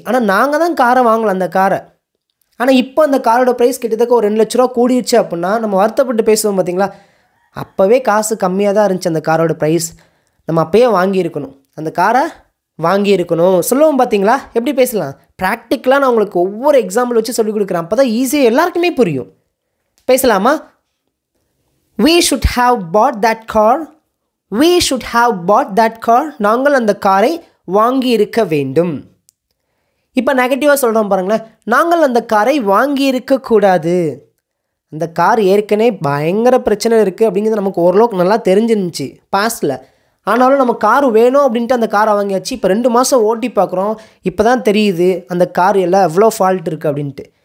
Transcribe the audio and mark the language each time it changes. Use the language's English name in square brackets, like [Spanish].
[Tamil] ஆனால் நாங்கள் தான் காரை வாங்கலாம் அந்த காரை. ஆனால் இப்போ அந்த காரோட ப்ரைஸ் கிட்டத்தட்ட ஒரு 2 லட்ச ரூபா கூடிடுச்சு அப்படின்னா நம்ம வருத்தப்பட்டு பேசுவோம் பார்த்தீங்களா? அப்போவே காசு கம்மியாக தான் இருந்துச்சு அந்த காரோட ப்ரைஸ். நம்ம அப்போயே வாங்கியிருக்கணும், அந்த காரை வாங்கியிருக்கணும் சொல்லுவோம் பார்த்தீங்களா? எப்படி பேசலாம்? ப்ராக்டிக்கலாக நான் உங்களுக்கு ஒவ்வொரு எக்ஸாம்பிள் வச்சு சொல்லிக் கொடுக்குறேன். அப்போ தான் ஈஸியாக எல்லாருக்குமே புரியும். பேசலாமா? [English] We should have bought that car. We should have bought that car. [Tamil] நாங்கள் அந்த காரை வாங்கி இருக்க வேண்டும். இப்போ நெகட்டிவாக சொல்கிறோம் பாருங்களேன், நாங்கள் அந்த காரை வாங்கி இருக்கக்கூடாது. அந்த கார் ஏற்கனவே பயங்கர பிரச்சனை இருக்குது அப்படிங்கிறது நமக்கு ஓரளவுக்கு நல்லா தெரிஞ்சிருந்துச்சு பாஸ்டில். ஆனாலும் நம்ம கார் வேணும் அப்படின்ட்டு அந்த காரை வாங்கியாச்சு. இப்போ 2 மாதம் ஓட்டி பார்க்குறோம், இப்போ தான் தெரியுது அந்த கார் எல்லாம் எவ்வளோ ஃபால்ட் இருக்குது அப்படின்ட்டு.